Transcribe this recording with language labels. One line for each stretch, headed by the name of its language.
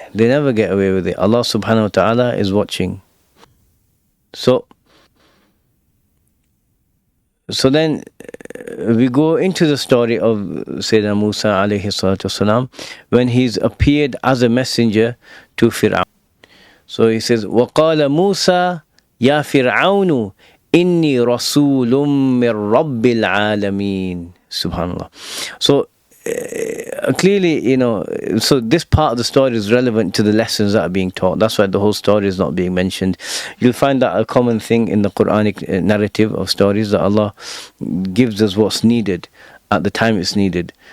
English: They never get away with it. Allah subhanahu wa ta'ala is watching. So then we go into the story of Sayyidina Musa alayhi salatu wasalam, when he's appeared as a messenger to Fir'aun. So he says,
Arabic: وَقَالَ مُوسَى يَا فِرْعَوْنُ إِنِّي رَسُولٌ مِّن رَبِّ الْعَالَمِينَ.
English: Subhanallah. So clearly, so this part of the story is relevant to the lessons that are being taught. That's why the whole story is not being mentioned. You'll find that a common thing in the Quranic narrative of stories, that Allah gives us what's needed at the time it's needed.